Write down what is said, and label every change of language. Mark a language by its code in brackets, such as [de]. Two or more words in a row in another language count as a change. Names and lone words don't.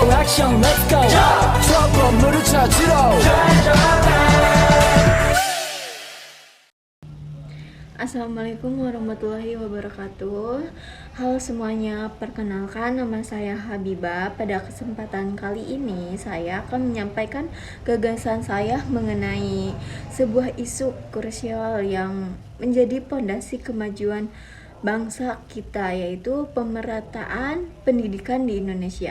[ko] 형 [en] let's go [ko] 저 건물을 찾으러 [ar] السلام عليكم ورحمة الله وبركاته. [id] Halo semuanya, perkenalkan nama saya Habibah. Pada kesempatan kali ini saya akan menyampaikan gagasan saya mengenai sebuah isu krusial yang menjadi pondasi kemajuan bangsa kita, yaitu pemerataan pendidikan di Indonesia.